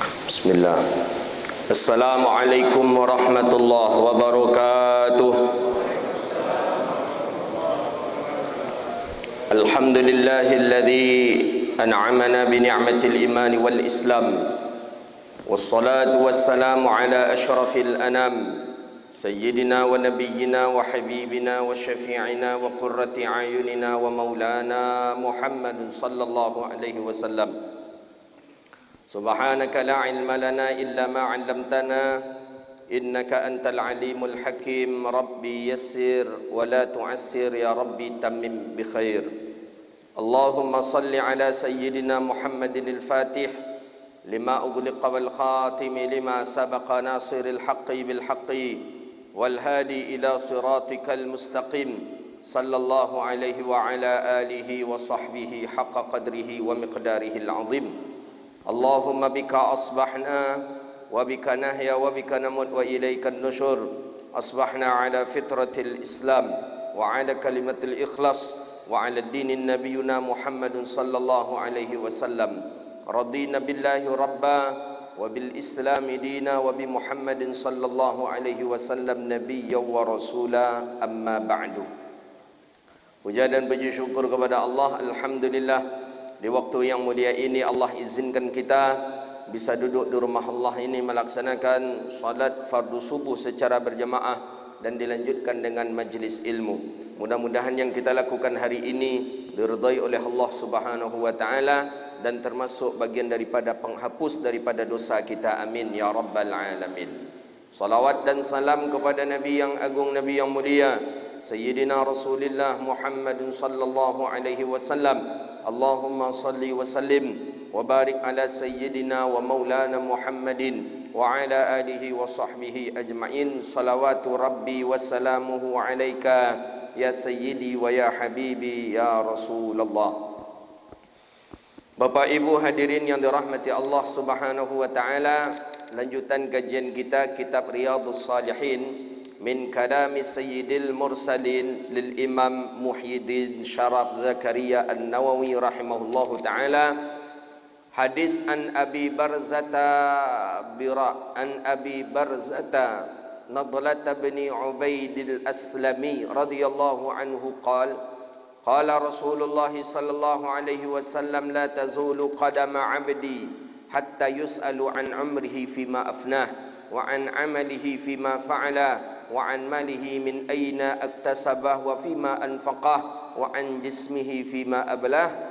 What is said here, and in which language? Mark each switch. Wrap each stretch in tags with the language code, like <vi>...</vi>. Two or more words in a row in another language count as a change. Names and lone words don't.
<ar>Bismillah. السلام عليكم ورحمة الله وبركاته. الحمد لله الذي أنعمنا بنعمة الإيمان والإسلام. والصلاة والسلام على أشرف الأنام سيدنا ونبينا وحبيبنا وشفيعنا وقرة أعيننا ومولانا محمد صلى الله عليه وسلم. سبحانك لا علم لنا إلا ما علمتنا إنك أنت العليم الحكيم. رب يسر ولا تعسر يا رب تمم بخير. اللهم صل على سيدنا محمد الفاتح لما أغلق والخاتم لما سبق ناصر الحق بالحق والهادي إلى صراطك المستقيم صلى الله عليه وعلى آله وصحبه حق قدره ومقداره العظيم. اللهم بك أصبحنا وبك نحيا وبك نموت وإليك النشور. أصبحنا على فطرة الإسلام وعلى كلمة الإخلاص وعلى دين نبينا محمد صلى الله عليه وسلم. رضينا بالله ربا وبالإسلام دينا وبمحمد صلى الله عليه وسلم نبيا ورسولا، أما بعد.</ar> <id>Puja dan puji syukur kepada Allah. Alhamdulillah, di waktu yang mulia ini Allah izinkan kita bisa duduk di rumah Allah ini melaksanakan salat fardu subuh secara berjamaah dan dilanjutkan dengan majlis ilmu. Mudah-mudahan yang kita lakukan hari ini diridai oleh Allah</id> <ar>سبحانه وتعالى</ar> <id>dan termasuk bagian daripada penghapus daripada dosa kita.</id> <ar>آمين يا رب العالمين.</ar> <id>Salawat dan salam kepada Nabi yang agung, Nabi yang mulia,</id> <ar>سيدنا رسول الله محمد صلى الله عليه وسلم. اللهم صل وسلم وبارك على سيدنا ومولانا محمد وعلى آله وصحبه أجمعين. صلوات ربي وسلامه عليك يا سيدي ويا حبيبي يا رسول الله.</ar> <id>Bapak Ibu hadirin yang dirahmati Allah</id> <ar>سبحانه وتعالى,</ar> <id>lanjutan kajian kita kitab Riyadhus Shalihin</id> <ar>من كلام سيد المرسلين للإمام</ar> <id>Muhyiddin Syaraf Zakaria An-Nawawi</id> <ar>رحمه الله تعالى. Hadis عن أبي برزة نضلة بن عبيد الأسلمي رضي الله عنه قال رسول الله صلى الله عليه وسلم لا تزول قدما عبد حتى يسأل عن عمره فيما أفناه وعن عمله فيما فعل وعن ماله من أين اكتسبه وفيما أنفقه وعن جسمه فيما أبلاه.</ar>